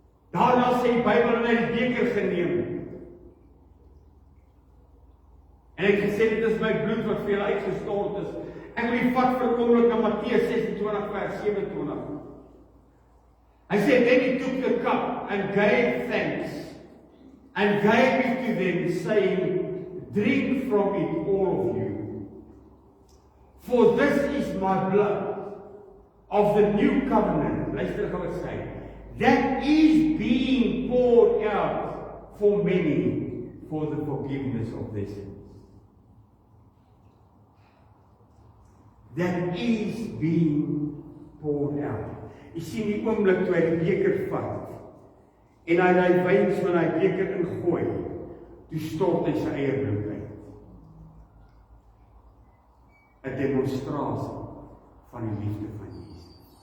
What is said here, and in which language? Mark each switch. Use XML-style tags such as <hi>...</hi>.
<af>Daarna sê die Bybel en hy die beker geneem. En hy het gesê, dit is my bloed wat vir julle uitgestort is. Ek wil die vat vir 'n oomblik na Matteus 26 vers 27. Hy sê,</af> <en>then he took the cup and gave thanks and gave it to them, saying, drink from it, all of you. For this is my blood of the new covenant.</en> <af>Luister gou wat sê.</af> <en>That is being poured out for many for the forgiveness of their sins. That is being poured out.</en> <af>Jy sien die oomblik toe hy die beker vat en hy die wyn so in hy beker ingooi, toe stort hy sy eie bloed uit. 'n Demonstrasie van die liefde van Jesus.</af>